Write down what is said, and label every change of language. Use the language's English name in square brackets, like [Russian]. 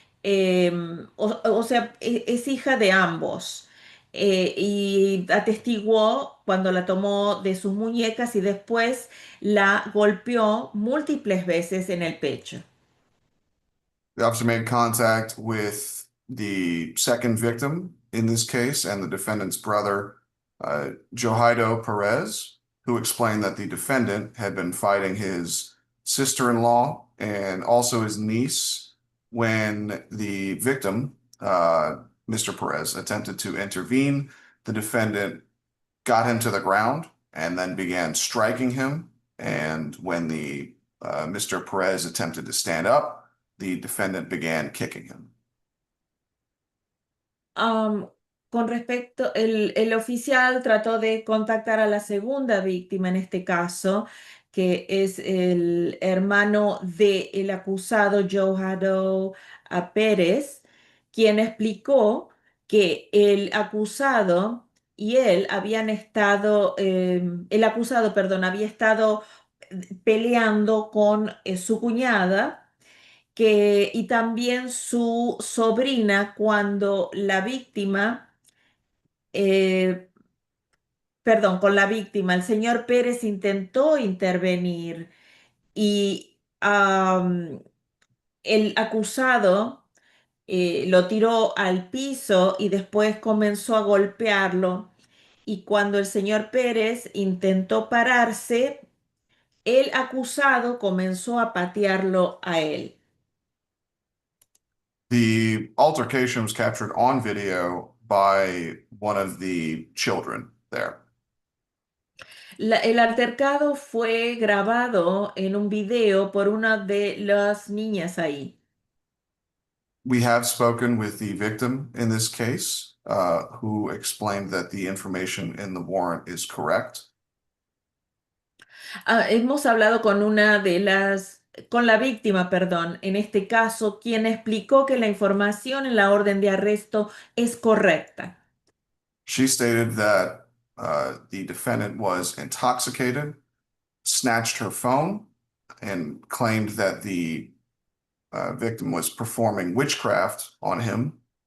[Spanish] O sea, es hija de ambos. Y atestiguó cuando la tomó de sus muñecas y después la golpeó múltiples veces en el pecho. [English] The officer made contact with the second victim in this case and the defendant's brother, Johido Perez, who explained that the defendant had been fighting his sister-in-law and also his niece when the victim, Mr. Perez, attempted to intervene. The defendant got him to the ground and then began striking him. And when the Mr. Perez attempted to stand up, the defendant began kicking him. [Spanish] Con respecto, el oficial trató de contactar a la segunda víctima en este caso, que es el hermano del acusado Johanno Pérez, quien explicó que el acusado y él habían estado, el acusado, perdón, había estado peleando con su cuñada y también su sobrina cuando la víctima, eh, perdón, con la víctima, el señor Pérez intentó intervenir y el acusado lo tiró al piso y después comenzó a golpearlo. Y cuando el señor Pérez intentó pararse, el acusado comenzó a patearlo a él. [English] The altercation was captured on video by one of the children there. [Spanish] El altercado fue grabado en un video por una de las niñas ahí. [English] We have spoken with the victim in this case, who explained that the information in the warrant is correct. [Spanish] Hemos hablado con con la víctima, perdón, en este caso, quien explicó que la información en la orden de arresto es correcta. [English] She stated that the defendant was intoxicated, snatched her phone, and claimed that the victim was performing witchcraft on him.